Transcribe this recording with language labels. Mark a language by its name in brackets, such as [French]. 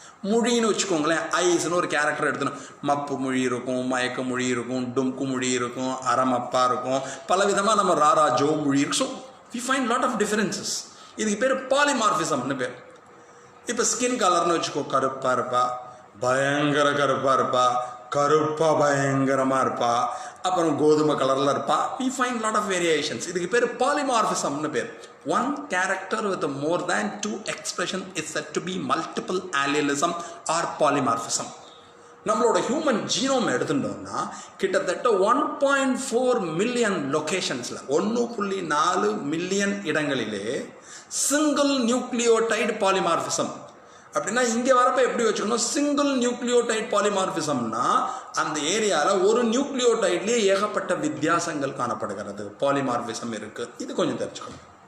[Tamil] மொழின்னு வச்சுக்கோங்களேன், ஐஸ்னு ஒரு கேரக்டர் எடுத்துணும். மப்பு மொழி இருக்கும், மயக்க மொழி இருக்கும், டும்கு மொழி இருக்கும், அரமப்பா இருக்கும், பல விதமாக நம்ம ராரா ஜோ மொழி இருக்கும். [English] So we find lot of differences. [Tamil] இதுக்கு பேர் பாலிமார்பிசம்னு பேர். இப்போ ஸ்கின் கலர்னு வச்சுக்கோ, கருப்பாக இருப்பா, பயங்கர கருப்பாக இருப்பா, கருப்பாக பயங்கரமாக இருப்பா, அப்புறம் கோதுமை கலரில் இருப்பா. [English] we find lot of variations. [Tamil] இதுக்கு பேர் பாலிமார்பிசம்னு பேர். [English] 1 character with more than 2 expression is said to be multiple allelism or polymorphism. [Tamil] நம்மளோட ஹியூமன் ஜீனோம் எடுத்துட்டோம்னா கிட்டத்தட்ட 1.4 மில்லியன் லொகேஷன்ஸில் 1.4 மில்லியன் இடங்களிலே சிங்கிள் நியூக்ளியோடைடு பாலிமார்பிசம். அப்படின்னா இங்கே வரப்போ எப்படி வச்சுக்கணும்? சிங்கிள் நியூக்ளியோடைட் பாலிமார்பிசம்னா அந்த ஏரியாவில் ஒரு நியூக்ளியோடைட்லேயே ஏகப்பட்ட வித்தியாசங்கள் காணப்படுகிறது, பாலிமார்பிசம் இருக்குது. இது கொஞ்சம் தெரிஞ்சுக்கணும்.